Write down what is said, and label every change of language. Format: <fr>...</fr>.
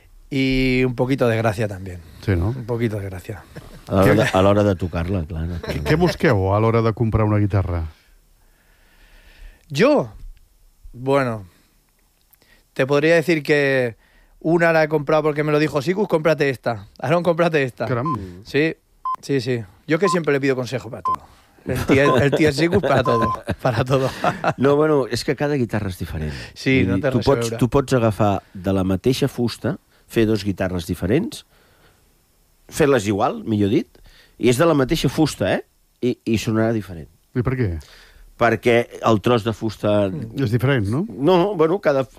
<es>Y un poquito de gracia también. Sí, ¿no? Un poquito de gracia.</es> <ca>A l'hora de tocar-la, clar. No. Què busqueu a l'hora de comprar una guitarra?</ca> <es>¿Yo? Bueno, te podría decir que una la he comprado porque me lo dijo Sikus, cómprate esta. Aaron, cómprate esta. Caramba. Sí, sí, sí. Yo que siempre le pido consejo para todo. El tío Sikus para todo, para todo. No, bueno, es que cada guitarra es diferente. Sí, no te lo sé. Tú puedes</es> <ca>agafar de la mateixa fusta, fer dos guitarras diferentes, fer-les igual, millor dit, i és de la mateixa fusta, eh? I sonarà diferent. I per què? Perquè el tros de fusta... És diferent, no? No, bueno, cada...</ca>